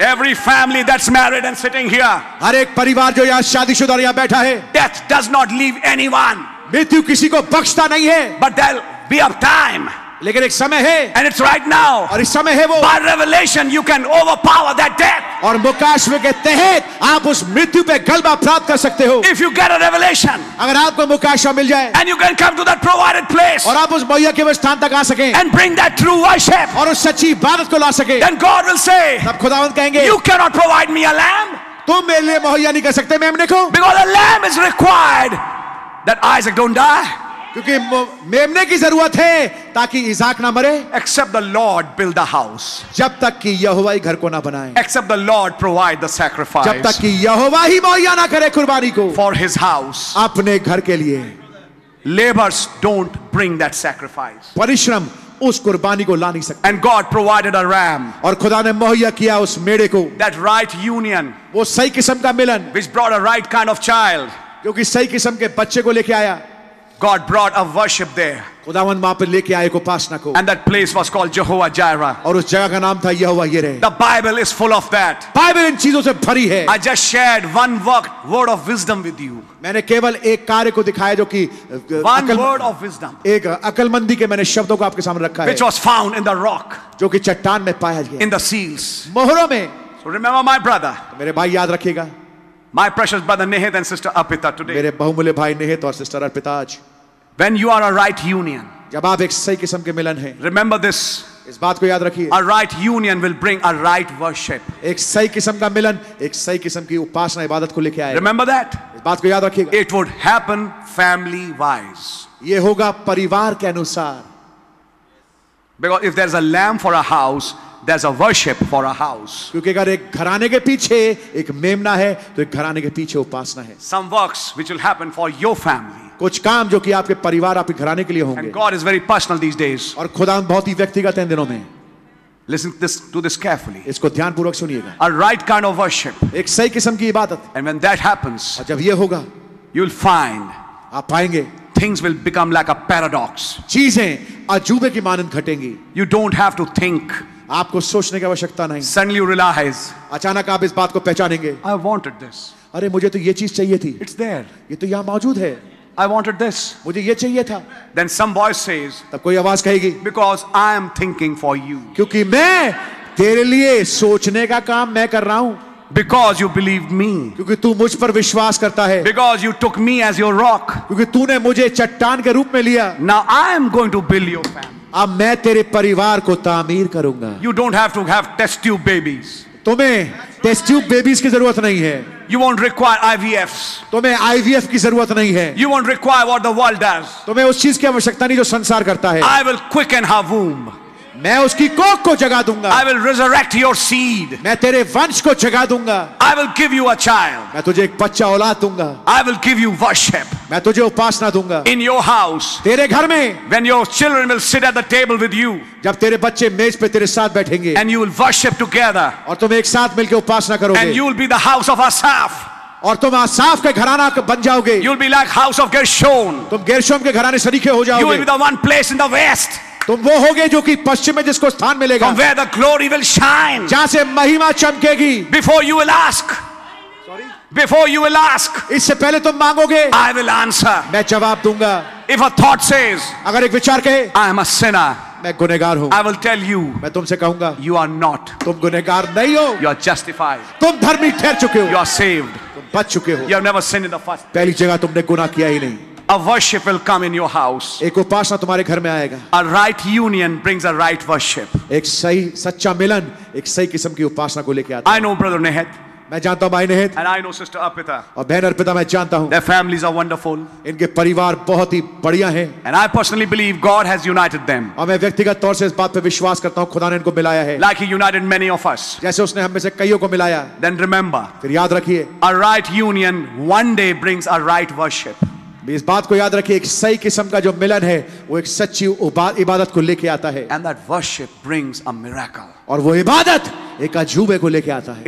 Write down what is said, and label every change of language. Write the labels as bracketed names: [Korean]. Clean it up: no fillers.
[English] Every family that's married and sitting here, [Hindi] हर एक परिवार जो यहाँ शादीशुदा और यहाँ बैठा है, [English] death does not leave anyone. [Hindi] मृत्यु किसी को बख्शता नहीं है। [English] But there'll be a time, [Hindi] लेकिन एक समय है, [English] and it's right now. [Hindi] और इस समय है वो। [English] By revelation, you can overpower that death. [Hindi] और मुकाशवे के तहत आप उस मृत्यु पे गलबा प्राप्त कर सकते हो। [English] If you get a revelation, [Hindi] अगर आपको मुकाशवा मिल जाए, [English] and you can come to that provided place, [Hindi] और आप उस मुहैया के स्थान तक आ सकें, [English] and bring that true worship, [Hindi] और उस सच्ची इबादत को ला सके, [English] then God will say, [Hindi] तब खुदावंद कहेंगे, [English] you cannot provide me a lamb, [Hindi] तुम मेरे लिए मुहैया नहीं कर सकते मेमने को, [English] because a lamb is required that Isaac don't die. [Hindi] क्योंकि मेमने की जरूरत है ताकि इसाक ना मरे। [English] Except the Lord build the house. [Hindi] जब तक कि यहोवा ही घर को ना बनाए, [English] Except the Lord provide the sacrifice. [Hindi] जब तक कि यहोवा ही मुहैया ना करे कुर्बानी को [English] For his house. [Hindi] अपने घर के लिए। [English] Laborers don't bring that sacrifice. [Hindi] परिश्रम उस कुर्बानी को ला नहीं सकते। [English] And God provided a ram. [Hindi] और खुदा ने मुहैया किया उस मेढ़े को, [English] That right union, [Hindi] वो सही किस्म का मिलन, [English] which brought a right kind of child. [Hindi] क्योंकि सही किस्म के बच्चे को लेके आया। [English] God brought a worship there. [Hindi] खुदावंद वहां पर लेके आए एक उपासना को, [English] And that place was called Jehovah Jireh. [Hindi] और उस जगह का नाम था यहोवा यिरे। [English] The Bible is full of that. [Hindi] Bible इन चीजों से भरी है। [English] I just shared one word of wisdom with you. [Hindi] मैंने केवल एक कार्य को दिखाया जो कि [English] One word of wisdom, [Hindi] एक अकलमंदी के मैंने शब्दों को आपके सामने रखा है, [English] which was found in the rock, [Hindi] जो कि चट्टान में पाया गया, [English] in the seals. [Hindi] मोहरों में। [English] So remember, my brother, [Hindi] मेरे भाई याद रखिएगा, [English] my precious brother Nehit and sister Apita today. [Hindi] मेरे बहुमूल्य भाई निहित और सिस्टर अर्पिता, आज [English] When you are a right union, [Hindi] जब आप एक सही किस्म के मिलन है, [English] remember this. [Hindi] इस बात को याद रखिए, [English] A right union will bring a right worship. [Hindi] एक सही किस्म का मिलन एक सही किस्म की उपासना इबादत को लेके आए। [English] Remember that. [Hindi] इस बात को याद रखिएगा, [English] It would happen family wise. [Hindi] ये होगा परिवार के अनुसार। [English] Because if there's a lamb for a house, there's a worship for a house. [Hindi] क्योंकि अगर एक घराने के पीछे एक मेमना है तो एक घराने के पीछे उपासना है। [English] Some works which will happen for your family. [Hindi] कुछ काम जो कि आपके परिवार आपके घराने के लिए होंगे। [English] And God is very personal these days. [Hindi] और खुदा बहुत ही व्यक्तिगत है इन दिनों में। [English] Listen to this carefully. [Hindi] इसको ध्यानपूर्वक सुनिएगा। [English] A right kind of worship. [Hindi] एक सही किस्म की इबादत, [English] And when that happens, [Hindi] और जब ये होगा, [English] you'll find [Hindi] आप पाएंगे [English] things will become like a paradox. [Hindi] चीजें अजूबे की मानंद घटेंगी। [English] You don't have to think. [Hindi] आपको सोचने की आवश्यकता नहीं। [English] Suddenly you realize, [Hindi] अचानक आप इस बात को पहचानेंगे, [English] I wanted this. [Hindi] अरे मुझे तो ये चीज चाहिए थी, [English] It's there. [Hindi] ये तो यहाँ मौजूद है, [English] I wanted this. [Hindi] मुझे ये चाहिए था। [English] Then some voice says, [Hindi] तब कोई आवाज कहेगी, [English] because I am thinking for you. [Hindi] क्योंकि मैं तेरे लिए सोचने का काम मैं कर रहा हूं, [English] Because you believed me. [Hindi] क्योंकि तू मुझ पर विश्वास करता है, [English] Because you took me as your rock. [Hindi] क्योंकि तूने मुझे चट्टान के रूप में लिया। [English] Now I am going to build your family. [Hindi] अब मैं तेरे परिवार को तामीर करूंगा। [English] You don't have to have test tube babies. [Hindi] तुम्हें टेस्ट ट्यूब बेबीज की जरूरत नहीं है। [English] You won't require IVFs. [Hindi] तुम्हें IVF की जरूरत नहीं है। [English] You won't require what the world does. [Hindi] तुम्हें उस चीज की आवश्यकता नहीं जो संसार करता है। [English] I will quicken her womb. [Hindi] मैं उसकी कोख को जगा दूंगा। [English] I will resurrect your seed. [Hindi] मैं तेरे वंश को जगा दूंगा। [English] I will give you a child. [Hindi] मैं तुझे एक बच्चा औलाद दूंगा। [English] I will give you worship. [Hindi] मैं तुझे उपासना दूंगा। [English] In your house. [Hindi] तेरे घर में। [English] When your children will sit at the table with you. [Hindi] जब तेरे बच्चे मेज पे तेरे साथ बैठेंगे। [English] And you will worship together. [Hindi] और तुम एक साथ मिलकर उपासना करोगे। [English] And you will be the house of Asaph. [Hindi] और तुम आसाफ के घराना बन जाओगे। [English] You will be like house of Gershon. [Hindi] तुम गेरशोम के घराने सरीखे हो जाओगे। [English] You will be the one place in the west. [Hindi] तुम वो होगे जो कि पश्चिम में जिसको स्थान मिलेगा। [English] From where the glory will shine. [Hindi] जहां से महिमा चमकेगी। [English] Before you will ask. Before you will ask. [Hindi] इससे पहले तुम मांगोगे। [English] I will answer. [Hindi] मैं जवाब दूंगा। [English] If a thought says. [Hindi] अगर एक विचार कहे। [English] I am a sinner. [Hindi] मैं गुनहगार हूं। [English] I will tell you. [Hindi] मैं तुमसे कहूंगा। [English] You are not. [Hindi] तुम गुनहगार नहीं हो। [English] You are justified. [Hindi] तुम धर्मी ठहर चुके हो। [English] You are saved. [Hindi] तुम बच चुके हो। [English] You have never sinned in the first. [Hindi] पहली जगह तुमने गुनाह किया ही नहीं। [English] A worship will come in your house. [Hindi] एक उपासना तुम्हारे घर में आएगा। [English] A right union brings a right worship. [Hindi] एक सही सच्चा मिलन एक सही किस्म की उपासना को लेके आता है। [English] I know brother Nehet. [Hindi] मैं जानता हूं भाई नेहत। [English] And I know sister Arpita. [Hindi] और बहन अर्पिता मैं जानता हूं। [English] Their families are wonderful. [Hindi] इनके परिवार बहुत ही बढ़िया हैं। [English] And I personally believe God has united them. [Hindi] और मैं व्यक्तिगत तौर से इस बात पे विश्वास करता हूं खुदा ने इनको मिलाया है। [English] Like He united many of us. [Hindi] जैसे उसने हम में से कईयों को मिलाया। [English] Then remember. [Hindi] फिर याद रखिए। [English] A right union one day brings a right worship. [Hindi] इस बात को याद रखिए एक सही किस्म का जो मिलन है वो एक सच्ची इबादत को लेके आता है। [English] And that worship brings a miracle. [Hindi] और वो इबादत एक अजूबे को लेके आता है।